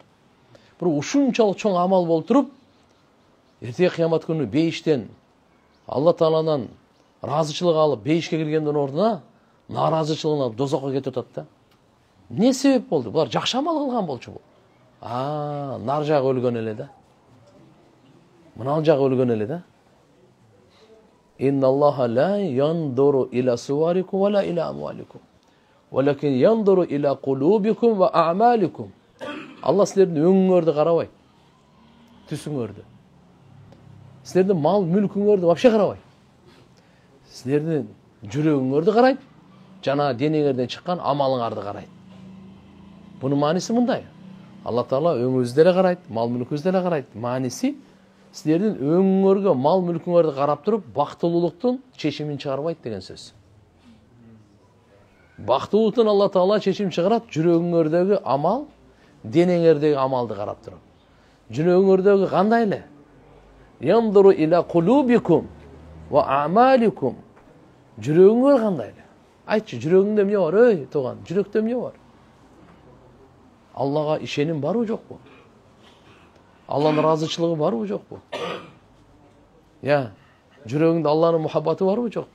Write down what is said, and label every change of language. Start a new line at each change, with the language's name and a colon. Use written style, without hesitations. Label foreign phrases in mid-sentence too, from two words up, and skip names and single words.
Kyrgyz: Бирок ушунчалык чоң амал болуп туруп, эртеги кыямат күнү бейиштен Алла Тааланан ыраазычылык алып, бейишке киргендин ордуна нааразычылыгын алып дозокко кетип атат да. Не себеп болду? Булар жакшы амал кылган болчу бул. Нар жагы өлгөн эле да. Мынал жагы өлгөн эле да.
Arabic: إن الله لا ينظر إلى صوركم ولا إلى أموالكم. ولكن ينظر إلى قلوبكم وأعمالكم.
Kyrgyz: Алла силердин өңүңөрдү карабайт. Түсүңөрдү. Силердин мал мүлкүңөрдү вообще карабайт. Силердин жүрөгүңөрдү карайт, жана денеңерден чыккан амалыңарды карайт. Бунун мааниси мындай. Алла Таала өңүңүздү деле карайт, мал мүлкүңүздү деле карайт. Мааниси силердин өңүңөргө, мал мүлкүңөрдү карап туруп, бактылуулуктун чечимин чыгарбайт деген сөз. Бактылуулуктун Алла Таала чечим чыгарат, жүрөгүңөрдөгү амал, денеңердеги амалды карап туруп. Жүрөгүңөрдөгү кандай эле?
Arabic: ينظر إلى قلوبكم وأعمالكم.
Kyrgyz: Жүрөгүңөр кандай эле? Айтчы, жүрөгүңдө эмне бар, ой, тууган? Жүрөктө эмне бар? Аллага ишеним барбы, жокпу? Алланын ыраазычылыгы барбы, жокпу? Жүрөгүңдө Алланын мухаббаты барбы, жокпу?